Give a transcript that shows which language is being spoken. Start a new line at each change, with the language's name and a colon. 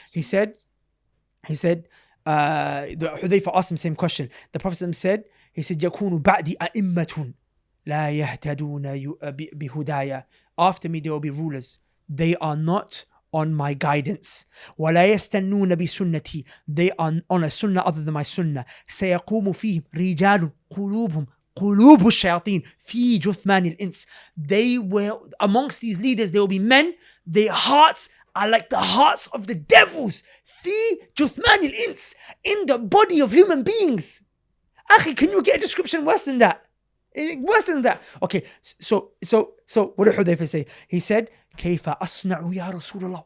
English: He said, the Hudayfa asked him the same question. The Prophet said, he said,
Arabic: يَكُونُ بَعْدِ أَئِمَّةٌ. لا يهتدون بهدايا.
English: After me there will be rulers. They are not on my guidance.
Arabic: ولا يستنون بسنتي.
English: They are on a sunnah other than my sunnah.
Arabic: سيقوم فيهم رجال قلوبهم قلوب الشياطين في جثمان الإنس.
English: They will, amongst these leaders, there will be men, their hearts are like the hearts of the devils.
Arabic: في جثمان الإنس,
English: in the body of human beings. Akhi, can you get a description worse than that? Worse than that. Okay, so what did Hudayfa say?
Arabic: He said, كيف أصنع يا رسول الله?